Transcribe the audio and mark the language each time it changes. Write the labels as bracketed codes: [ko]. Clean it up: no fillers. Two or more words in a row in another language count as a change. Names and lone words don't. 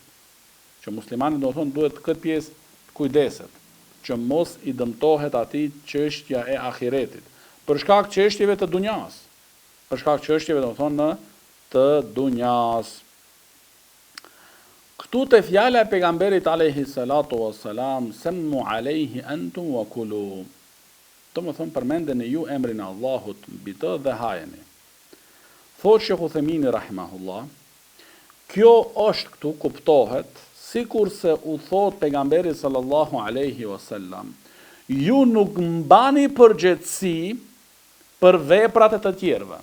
[sq] Që muslimani domethënë duhet këtë pjesë kujdeset, që mos i dëmtohet atij çështja e ahiretit, për shkak çështjeve të dunjas. Për shkak çështjeve domethënë të dunjas. Këtu te fjala e pejgamberit [ar] عليه الصلاة والسلام, سموا عليه أنتم وكلوا. [sq] Domethënë përmendeni ju emrin e Allahut mbi të dhe hajeni. Thot Sheikh Uthemini rahimahullah, kjo është këtu kuptohet sikur se u thot pejgamberi [ar] صلى الله عليه وسلم, [sq] ju nuk mbani përgjegjësi për veprat e të tjerëve.